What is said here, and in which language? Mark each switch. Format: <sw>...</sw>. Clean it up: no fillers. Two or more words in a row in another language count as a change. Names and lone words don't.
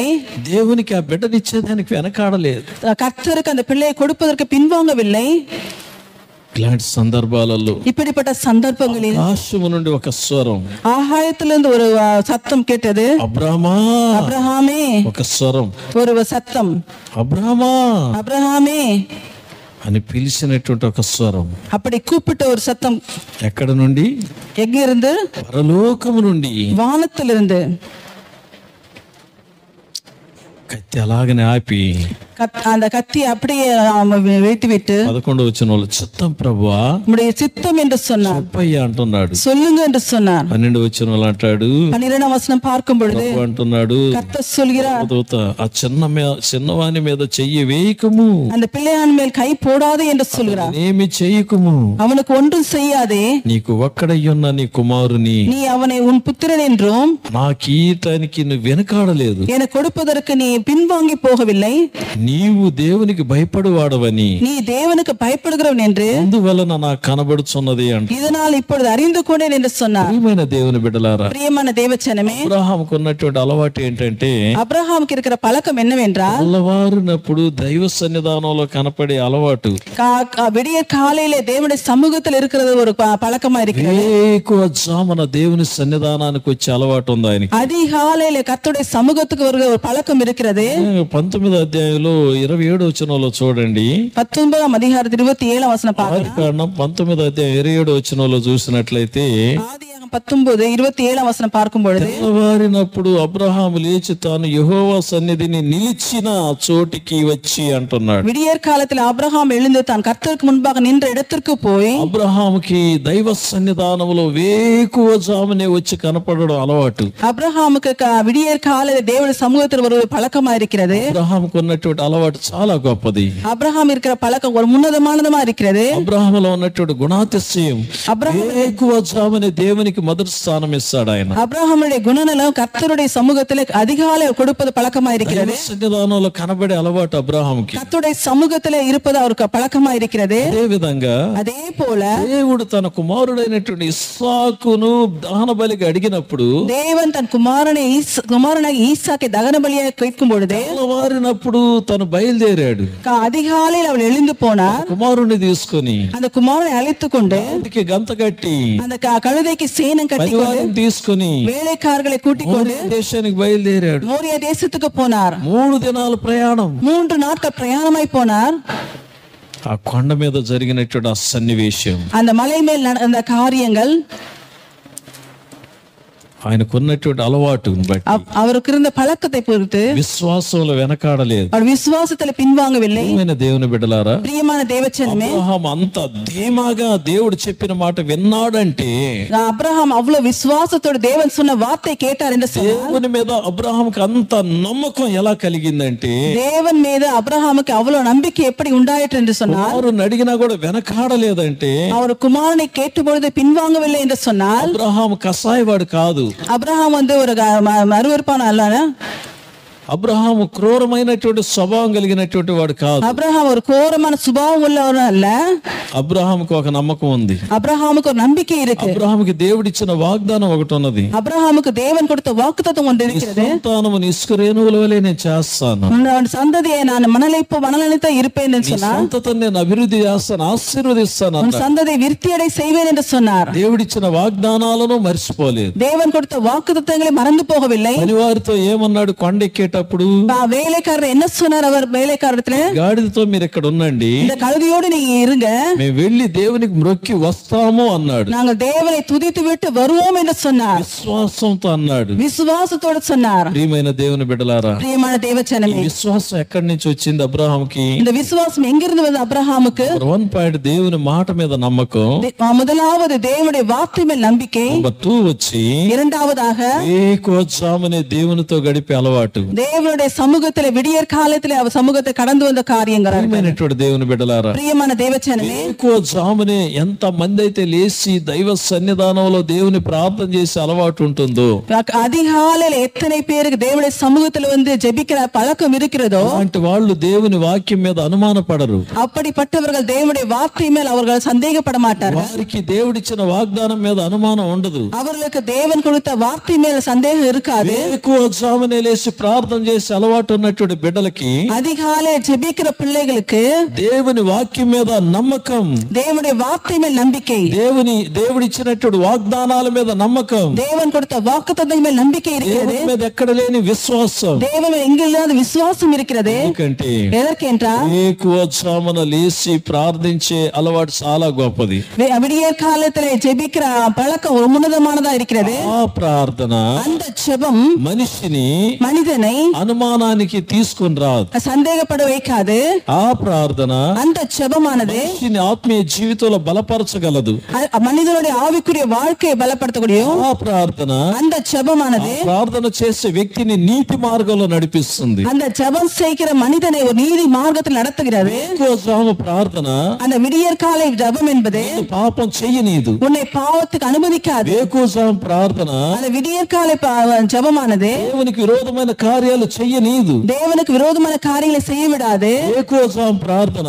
<te>దేవునికి ఆ బిడ్డనిచ్చేదానికి వెనకాడలేదు.</te> <ta>கர்த்தருக்கு அந்த பிள்ளையை கொடுப்பதற்கு பின்வாங்கவில்லை.</ta> <te>ఇలాంటి సందర్భాలలో,</te> <ta>இப்படிப்பட்ட சந்தர்ப்பங்களில்</ta> <te>ఆకాశము నుండి ఒక స్వరం,</te> <ta>ஆகாயத்திலிருந்து ஒரு சத்தம் கேட்டது.</ta> <te>అబ్రహామా,</te> <ta>அப்ரஹாமே.</ta> <te>ఒక స్వరం,</te> <ta>ஒரு சத்தம்,</ta> <te>అబ్రహామా</te> <ta>அப்ரஹாமே</ta> <te>అని పిలిచినటువంటి ఒక స్వరం.</te> <ta>அப்படி கூப்பிட்ட ஒரு சத்தம்</ta> <te>ఎక్కడ నుండి?</te> <ta>எங்கிருந்து?</ta> <te>పరలోకము నుండి.</te> <ta>வானத்திலிருந்து.</ta> <te>కత్తి అలాగనే ఆపి</te> <ta>அந்த கத்தி அப்படியே வைத்து விட்டு</ta> <te>11వ వచనంలో చిత్తం ప్రభువా,</te> <ta>உம்முடைய சித்தம் என்று சொன்னார்.</ta> <te>చెప్పయ్యా అంటున్నాడు.</te> <ta>சொல்லுங்க என்று சொன்னார்.</ta> <te>12వ వచనంలో అంటాడు, 12వ వచనం</te> <ta>பார்க்கும் பொழுது</ta> <te>ప్రభు అంటున్నాడు,</te> <ta>கர்த்தர் சொல்கிறார்,</ta> <te>దూత ఆ చిన్నవాని మీద చెయ్యి వేయకము,</te> <ta>அந்த பிள்ளையான் மேல் கை போடாதே என்று சொல்கிறார்.</ta> <te>ఏమి చేయకము,</te> <ta>அவனுக்கு ஒன்றும் செய்யாதே,</ta> <te>నీకు ఒక్కడయ్యున్న నీ కుమారుని</te> <ta>நீ அவனை உன் புத்திரன் என்றும்</ta> <te>నాకు ఈయటానికి నువ్వు వెనకాడలేదు,</te> <ta>எனக்கு கொடுப்பதற்கு நீ பின்வாங்கி போகவில்லை,</ta> <te>నీవు దేవునికి భయపడువాడవని,</te> <ta>நீ தேவனுக்கு பயப்படுகிறவன் என்று</ta> <te>అందువలన నాకు కనబడుచున్నది అంట.</te> <ta>இதனால் இப்பொழுது அறிந்து கொண்டேன் என்று சொன்னார்.</ta> <te>ప్రియమైన దేవుని బిడ్డలారా,</te> <ta>பிரியமான தேவச்சனமே,</ta> <te>అబ్రహాముకు ఉన్నటువంటి అలవాటు ఏంటంటే,</te> <ta>அப்ரஹாமுக்கு இருக்கிற பழக்கம் என்னவென்றால்,</ta> <te>తెల్లవారినప్పుడు దైవ సన్నిధానంలో కనపడే అలవాటు,</te> <ta>விடிய காலையிலே தேவனுடைய சமூகத்தில் இருக்கிறது ஒரு பழக்கமா இருக்கிறது.</ta> <te>ఎక్కువ జామున దేవుని సన్నిధానానికి వచ్చే అలవాటు ఉంది ఆయనకి.</te> <ta>அதிகாலையில கர்த்தருடைய சமூகத்துக்கு வருகிற ஒரு பழக்கம் இருக்கிறது.</ta> <te>19వ అధ్యాయంలో 27వ వచనంలో చూడండి.</te> <ta>19వ అధ్యాయం 27వ వచనం</ta> <te>ఆది కాండం 19వ అధ్యాయం 27వ వచనంలో చూసినట్లయితే,</te> <ta>ஆதியாகமம்</ta> <te>19:27వ వచనం</te> <ta>பார்க்கும் பொழுது,</ta> <te>తెల్లవారినప్పుడు అబ్రహాము లేచి తాను యెహోవా సన్నిధిని నిలిచిన చోటికి వచ్చి అంటున్నాడు.</te> <ta>விடியற் காலத்தில் ஆபிரகாம் எழுந்து தான் கர்த்தருக்கு முன்பாக நின்ற இடத்திற்கு போய்,</ta> <te>అబ్రహాముకి దైవ సన్నిధానంలో వేకువ జామునే వచ్చి కనపడడం అలవాటు.</te> <ta>அப்ரஹாமுக்கு விடியற் காலையில் தேவனுடைய சமூகத்தில் ஒரு பழக்கமா இருக்கிறது.</ta> <te>అబ్రహాముకు ఉన్నటువంటి అలవాటు చాలా గొప్పది.</te> <ta>அப்ரஹாம் இருக்கிற பழக்கம் ஒரு உன்னதமானதமா இருக்கிறது.</ta> <te>అబ్రహాములో ఉన్నటువంటి గుణాతిశయం, వేకువ జామునే దేవునికి మొదటి స్థానం ఇస్తాడు ఆయన.</te> <ta>அப்ரஹாமுடைய குணநலம் கர்த்தருடைய சமூகத்தில் அதிகாலை கொடுப்பது பழக்கமா இருக்கிறது.</ta> <te>సన్నిధానంలో కనబడే అలవాటు అబ్రహాముకి,</te> <ta>கர்த்தருடைய சமூகத்தில் இருப்பது அவருக்கு பழக்கமா இருக்கிறது.</ta> <te>అదే విధంగా</te> <ta>அதே போல</ta> <te>దేవుడు తన కుమారుడైనటువంటి ఇస్సాకును దహన బలిగా అడిగినప్పుడు,</te> <ta>தேவன் தன் குமாரனாக ஈசாக்கை தகன பலியாக கேட்கும் பொழுது,</ta> <te>తెల్లవారినప్పుడు తను బయలుదేరాడు.</te> <ta>அதிகாலையில் அவள் எழுந்து போனார்.</ta> <te>కుమారుణ్ణి తీసుకొని</te> <ta>அந்த குமாரனை அழைத்துக் கொண்டு</ta> <te>ఇంటికి గంత కట్టి</te> <ta>அந்த கழுதைக்கு சேனம் கட்டி</ta> <te>పరివారం తీసుకొని</te> <ta>வேலைக்காரர்களை கூட்டிக் கொண்டு</ta> <te>దేశానికి బయలుదేరాడు.</te> <ta>மோரியா தேசத்துக்கு போனார்.</ta> <te>3 దినాల ప్రయాణం.</te> <ta>3 நாட்கள் பிரயாணமாய் போனார்.</ta> <te>ఆ కొండ మీద జరిగినటువంటి ఆ సన్నివేశం,</te> <ta>அந்த மலை மேல் நடந்த காரியங்கள்,</ta> <te>ఆయనకున్నటువంటి అలవాటును బట్టి,</te> <ta>அவருக்கு இருந்த பழக்கத்தை பொறுத்து</ta> <te>విశ్వాసంలో వెనకాడలేదు.</te> <ta>அவர் விசுவாசத்துல பின்வாங்கவில்லை.</ta> <te>ప్రియమైన దేవుని బిడ్డలారా,</te> <ta>பிரியமான தேவச்சனமே,</ta> <te>అబ్రహాం అంత ధీమాగా దేవుడు చెప్పిన మాట విన్నాడంటే,</te> <ta>அப்ரஹாம் அவ்வளவு விசுவாசத்தோடு தேவன் சொன்ன வார்த்தை கேட்டார் என்று சொன்னார்.</ta> <te>దేవుని మీద అబ్రహాంకి అంత నమ్మకం ఎలా కలిగిందంటే,</te> <ta>தேவன் மீது அப்ரஹாமுக்கு அவ்வளவு நம்பிக்கை எப்படி உண்டாயிற்று என்று சொன்னார்.</ta> <te>కుమారుని అడిగినా కూడా వెనకాడలేదంటే,</te> <ta>அவர் குமாரனை கேட்ட பொழுது பின்வாங்கவில்லை என்று சொன்னார்.</ta> <te>అబ్రహాం కసాయివాడు కాదు.</te> <ta>அப்ரஹாம் ஒரு மறுவற்பான அல்ல.</ta> <te>అబ్రహాము క్రూరమైనటువంటి స్వభావం కలిగినటువంటి వాడు కాదు.</te> <ta>அப்ரஹாம் ஒரு கோரமான சுபாவம் உள்ளவர் அல்ல.</ta> <te>అబ్రహాముకు ఒక నమ్మకం ఉంది.</te> <ta>அப்ரஹாமுக்கு ஒரு நம்பிக்கை இருக்கு.</ta> <te>అబ్రహాముకి దేవుడిచ్చిన వాగ్దానం ఒకటి ఉన్నది.</te> <ta>அப்ரஹாமுக்கு தேவன் கொடுத்த வாக்குத்தத்தம் ஒன்று இருக்கிறது.</ta> <te>సంతానము ఇసుకరేణువుల వలె నేను చేస్తాను,</te> <ta>உன் சந்ததியை நான் மணலனைத்த இருப்பேன் என்று சொன்னார்.</ta> <te>సంతతిని నేను అభివృద్ధి చేస్తాను, ఆశీర్వదిస్తాను.</te> <ta>உன் சந்ததியை விருத்தியடை செய்வேன் என்று சொன்னார்.</ta> <te>దేవుడిచ్చిన వాగ్దానాలను మర్చిపోలేదు.</te> <ta>தேவன் கொடுத்த வாக்குத்தத்தங்களை மறந்து போகவில்லை.</ta> <te>పనివారితో ఏమన్నాడు? కొండెక్కేటప్పుడు అన్నట్టప్పుడు</te> <ta>ఆ வேலைக்காரர் என்ன சொன்னார்? அவர் வேலைக்காரத்துல,</ta> <te>గాడిదతో మీరు ఇక్కడ ఉండండి,</te> <ta>இந்த கழுதையோடு நீங்க இருங்க,</ta> <te>మేము వెళ్ళి దేవునికి మ్రొక్కి వస్తాము అన్నాడు.</te> <ta>நாங்கள் தேவனை துதித்து விட்டு வருவோம் என்று சொன்னார்.</ta> <te>విశ్వాసంతో అన్నాడు.</te> <ta>విశ్వాసతోడు சொன்னார்.</ta> <te>ప్రియమైన దేవుని బిడ్డలారా,</te> <ta>பிரியமான தேவச்சனமே,</ta> <te>విశ్వాసం ఎక్కడి నుంచి వచ్చింది అబ్రహాంకి?</te> <ta>இந்த విశ్వాసం எங்கிருந்து வந்தது అబ్రహాముకు?</ta> <te>1 పాయింట్ దేవుని మాట మీద నమ్మకం.</te> <ta>முதலாவது தேவனுடைய வார்த்தை மேல் நம்பிக்கை.</ta> <te>నెంబర్ 2 వచ్చి</te> <ta>இரண்டாவதாக</ta> <te>ఏకోజామునే దేవునితో గడిపే అలవాటు.</te> <ta>தேவனுடைய சமூகத்திலே விடியற் காலத்திலே அவர் சமூகத்தை கடந்து வந்த காரியங்கள்.</ta> <te>ప్రియమైనటువంటి దేవుని బిడ్డలారా, ప్రియమైన దేవచనమే, ఏకోజామునే ఎంత మంది అయితే లేచి దైవ సన్నిధానంలో దేవుని ప్రార్థన చేసే అలవాటు ఉంటుందో,</te> <ta>அதிகாலையில எத்தனை பேருக்கு தேவனுடைய சமூகத்துல வந்து ஜெபிக்கிற பழக்கம் இருக்கிறதோ,</ta> <te>అలాంటి వాళ్ళు దేవుని వాక్యం మీద అనుమానపడరు.</te> <ta>அப்படிப்பட்டவர்கள் தேவனுடைய வார்த்தை மேல் அவர்கள் சந்தேகப்பட மாட்டார்கள்.</ta> <te>వారికి దేవుడిచ్చిన వాగ్దానం మీద అనుమానం ఉండదు.</te> <ta>அவர்களுக்கு தேவன் கொடுத்த வார்த்தை மேல் சந்தேகம் இருக்காது.</ta> <te>ఏకోజామునే లేచి ప్రార్థన చేసే అలవాటు ఉన్నటువంటి బిడ్డలకి,</te> <ta>அதிகாலை ஜெபிக்கிற பிள்ளைகளுக்கு</ta> <te>దేవుని వాక్యం మీద నమ్మకం,</te> <ta>தேவனுடைய வார்த்தை மேல் நம்பிக்கை,</ta> <te>దేవుడిచ్చినటువంటి వాగ్దానాల మీద నమ్మకం,</te> <ta>தேவன் கொடுத்த வாக்குத்தத்தம் மேல் நம்பிக்கை இருக்கிறது.</ta> <te>దేవుని మీద ఎక్కడ లేని విశ్వాసం.</te> <ta>தேவன் எங்கில்லாத விசுவாசம் இருக்கிறது.</ta> <te>ఎందుకంటే</te> <ta>எதற்கென்றால்</ta> <te>ఏకోజామున లేచి ప్రార్థించే అలవాటు చాలా గొప్పది.</te> <ta>விடியற் காலத்திலே ஜெபிக்கிற பழக்கம் ஒரு உன்னதமானதா இருக்கிறது.</ta> <te>ఆ ప్రార్థన</te> <ta>அந்த ஜெபம்</ta> <te>మనిషిని</te> <ta>மனிதனை</ta> <te>అనుమానానికి తీసుకుని రాదు.</te> <ta>சந்தேகப்பட வைக்காது.</ta> <te>ఆ ప్రార్థన</te> <ta>அந்த ஜெபமானது</ta> <te>మనిషిని ఆత్మీయ జీవితంలో బలపరచగలదు.</te> <ta>மனிதனுடைய ஆவிக்குரிய வாழ்க்கையை பலப்படுத்தக்கூடிய</ta> <te>ఆ ప్రార్థన,</te> <ta>அந்த ஜெபமானது</ta> <te>ప్రార్థన చేసే వ్యక్తిని నీతి మార్గంలో నడిపిస్తుంది.</te> <ta>அந்த ஜெபம் செய்கிற மனிதனை ஒரு நீதி மார்க்கத்தில் நடத்துகிறது.</ta> <te>ఏకోజాము ప్రార్థన</te> <ta>அந்த விடியற் காலை ஜெபம் என்பது</ta> <te>పాపం చెయ్యనీదు.</te> <ta>உன்னை பாவத்துக்கு அனுமதிக்காது.</ta> <te>ఏకోజాము ప్రార్థన</te> <ta>அந்த விடியற் காலை ஜெபமானது</ta> <te>దేవునికి విరోధమైన కార్యాలు చెయ్యనీదు.</te> <ta>தேவனுக்கு விரோதமான காரியங்களை செய்ய விடாது.</ta> <te>ఏకోజాము ప్రార్థన</te>